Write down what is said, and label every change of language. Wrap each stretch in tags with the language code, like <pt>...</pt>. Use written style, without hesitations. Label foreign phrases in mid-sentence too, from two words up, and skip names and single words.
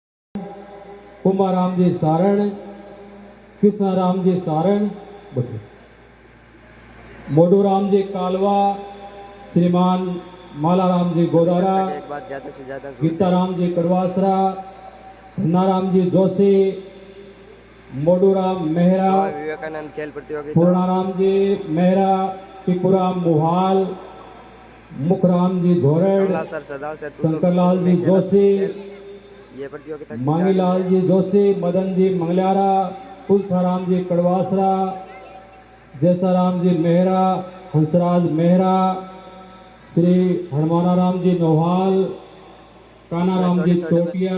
<hi>कुंभाराम जी सारण, कृष्णाराम जी सारण, मोडूराम जी कालवा, श्रीमान मालाराम जी गोदारा, गीताराम जी कड़वासरा, धन्नाराम जी जोशी, मोडूराम मेहरा, विवेकानंद खेल प्रतियोगिता, पूर्णाराम जी मेहरा, टिपुराम मुहाल, मुखराम जी झोरड़, शंकरलाल जी जोशी, ये प्रतियोगिता मांगीलाल जी जोशी, मदन जी मंगल्यारा, तुलसाराम जी कड़वासरा, जैसाराम जी मेहरा, हंसराज मेहरा, श्री हनुमानाराम जी नोहाल, कानाराम जी चोटिया,</hi>